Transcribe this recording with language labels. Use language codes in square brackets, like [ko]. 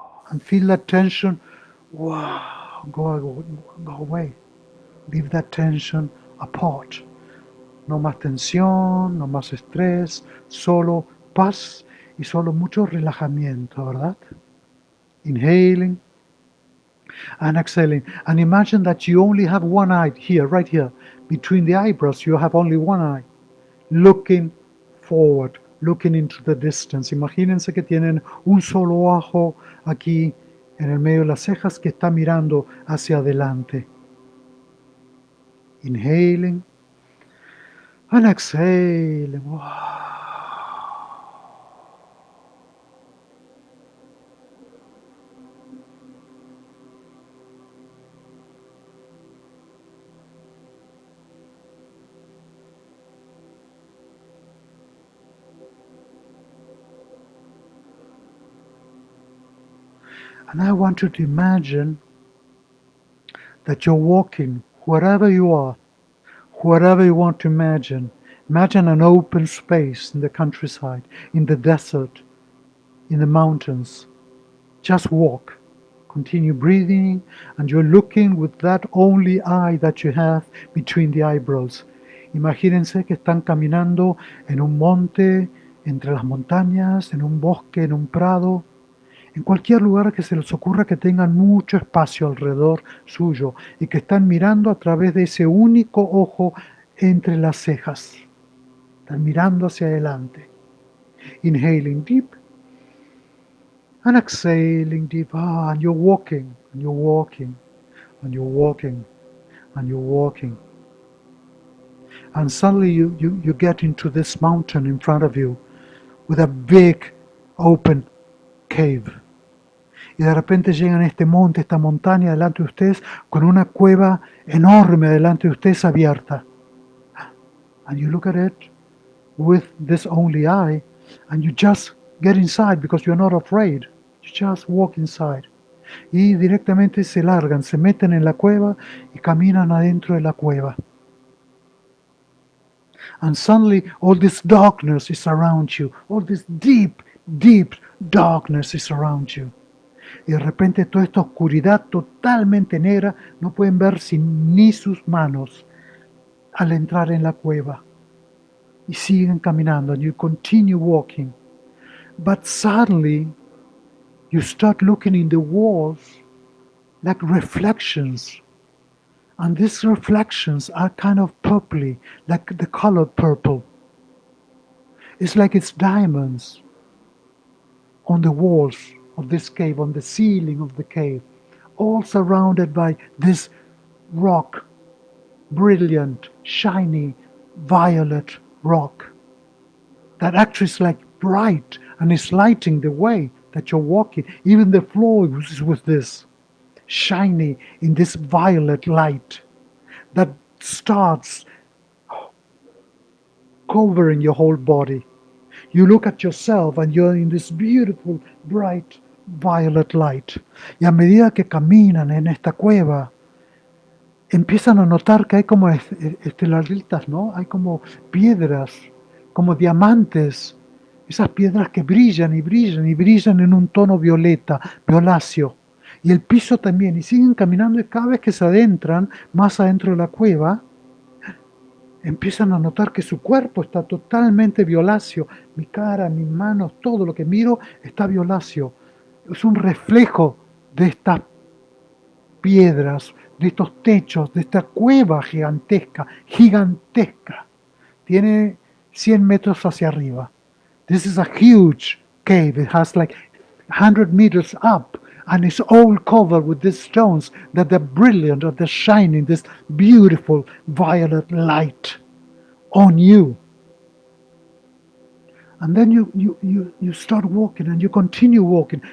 [en] And feel that tension. Wow, go away. Leave that tension apart. [es] No más tensión, no más estrés, solo paz y solo mucho relajamiento, ¿verdad? [en] Inhaling and exhaling. And imagine that you only have one eye here, right here. Between the eyebrows, you have only one eye. Looking forward, looking into the distance. [es] Imagínense que tienen un solo ojo aquí en el medio de las cejas que está mirando hacia adelante. [en] Inhaling and exhaling. Wow. And I want you to imagine that you're walking wherever you are, wherever you want to imagine. Imagine an open space in the countryside, in the desert, in the mountains. Just walk. Continue breathing, and you're looking with that only eye that you have between the eyebrows. [es] Imagínense que están caminando en un monte, entre las montañas, en un bosque, en un prado, en cualquier lugar que se les ocurra que tengan mucho espacio alrededor suyo y que están mirando a través de ese único ojo entre las cejas. Están mirando hacia adelante. [en] Inhaling deep and exhaling deep. And you're walking, and you're walking, and you're walking, and you're walking. And suddenly you get into this mountain in front of you with a big open cave. [es] Y de repente llegan a este monte, esta montaña delante de ustedes, con una cueva enorme delante de ustedes abierta. [en] And you look at it with this only eye, and you just get inside because you're not afraid. You just walk inside. [es] Y directamente se largan, se meten en la cueva y caminan adentro de la cueva. [en] And suddenly all this darkness is around you. All this deep, deep darkness is around you. [es] Y de repente toda esta oscuridad totalmente negra, no pueden ver ni sus manos al entrar en la cueva. Y siguen caminando, [en] and you continue walking. But suddenly, you start looking in the walls like reflections. And these reflections are kind of purpley, like the color purple. It's like it's diamonds. on the walls of this cave, on the ceiling of the cave, all surrounded by this rock, brilliant, shiny, violet rock that actually is like bright and is lighting the way that you're walking. Even the floor is with this shiny in this violet light that starts covering your whole body. You look at yourself and you're in this beautiful, bright, violet light. [es] Y a medida que caminan en esta cueva, empiezan a notar que hay como estelaritas, ¿no? Hay como piedras, como diamantes. Esas piedras que brillan y brillan y brillan en un tono violeta, violáceo. Y el piso también. Y siguen caminando y cada vez que se adentran más adentro de la cueva, empiezan a notar que su cuerpo está totalmente violáceo. Mi cara, mis manos, todo lo que miro está violáceo. Es un reflejo de estas piedras, de estos techos, de esta cueva gigantesca, gigantesca. Tiene 100 metros hacia arriba. [en] This is a huge cave. It has like 100 meters up. And it's all covered with these stones that are brilliant, that they're shining this beautiful violet light on you. And then you start walking and you continue walking.